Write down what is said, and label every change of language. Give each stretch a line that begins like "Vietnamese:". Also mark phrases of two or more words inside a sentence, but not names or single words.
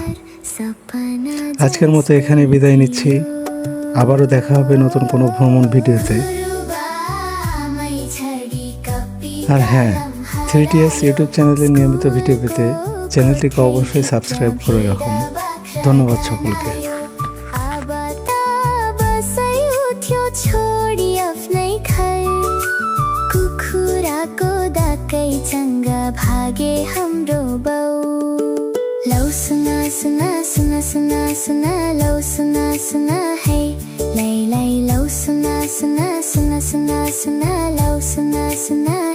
Bangla: আজকের মতো এখানে বিদায় নিচ্ছি। আবারও দেখা হবে নতুন কোনো ভ্রমণ ভিডিওতে। আর হ্যাঁ, 3TS ইউটিউব চ্যানেলের নিয়মিত ভিডিও পেতে চ্যানেলটিকে অবশ্যই সাবস্ক্রাইব করে রাখুন। ধন্যবাদ সকলকে।
Nepali: छोडी आफ्नै घर कुखुराको दाकै चङ्गा भागे हाम्रो बाउ लौ सुना सुना सुना सुना सुना लौ सुना सुना है लै लै लौ सुना सुना सुना सुना सुना लौ सुना सुना